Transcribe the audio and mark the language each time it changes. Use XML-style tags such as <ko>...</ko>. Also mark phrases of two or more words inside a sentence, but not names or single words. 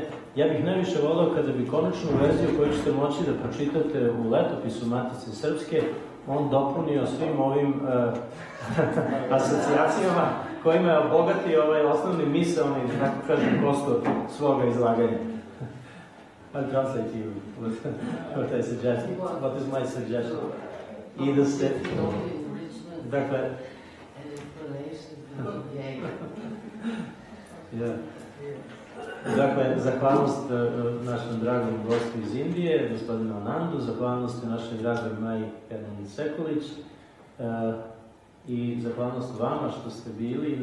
<sr>Ja bih najviše volao kada bi konačnu verziju koju ćete moći da pročitate u letopisu Matice srpske, on dopunio svim ovim asocijacijama kojima je obogatio ovaj osnovni misaoni, tako kažem, kostur svoga izlaganja.</sr> <en>I'll translate you what I suggest. What is my suggestion?</en> <sr>I da se... Dakle... Dakle, zahvalnost našem dragom gostu iz Indije, gospodinu Anandu, zahvalnost našoj dragoj Maji Sekulić i zahvalnost vama što ste bili.</sr>